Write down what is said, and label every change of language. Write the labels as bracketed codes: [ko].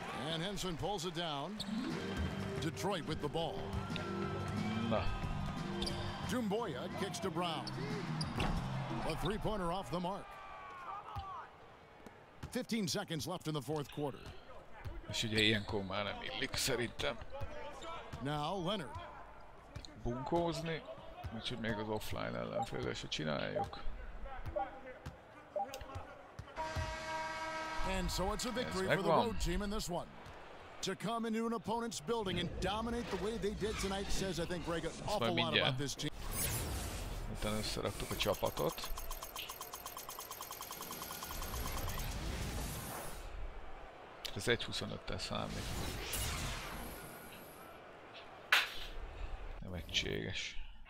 [en] And Henson pulls it down. Detroit with the ball. No. Jumboya kicks to Brown. A three-pointer off the mark. 15 seconds left in the fourth quarter. [hu] És ugye ilyenkor már nem illik szerintem. [en] Now Leonard. [hu] Bunkózni, úgyhogy még az offline ellenféle se csináljuk. [en] And so it's a victory for the road team in this one. To come into an opponent's building and dominate the way they did tonight says, I think, Greg, an awful lot about this team. [hu] Utána összeraktuk a csapatot. Ez 1.25-tel számít. Nem egységes.